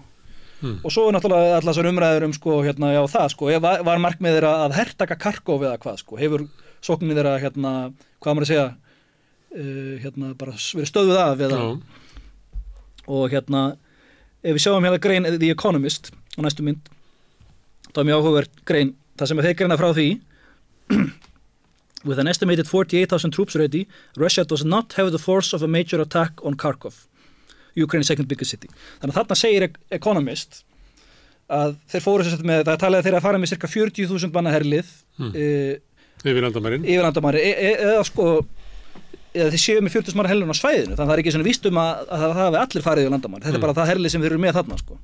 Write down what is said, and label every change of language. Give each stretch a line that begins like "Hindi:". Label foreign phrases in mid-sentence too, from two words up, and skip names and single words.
Icelandic: Og svo náttúrulega allar þessar umræður sko, já það sko, var markmið þeirra að hertaka Kharkov eða hvað sko, hefur sóknin þeirra hvað maður að segja, bara verið stöðuð af eða, og ef við sjáum grein The Economist á næstu mynd, þá mjög áhugaverð grein, það sem þeir greina frá því
English: With an estimated 48,000 troops ready, Russia does not have the force of a major attack on Kharkov, Ukraine's second biggest city.
Icelandic: Þannig að þarna segir Economist að þeir fóru sér með, það talaði þeirra að fara með cirka 40.000 manna herlið yfir landamærin eða sko eða þeir séu með 40.000 manna herlið á svæðinu, þannig að það er ekki svona víst að það hafi allir farið yfir landamærin, þetta er bara það herlið sem þeir eru með þarna sko.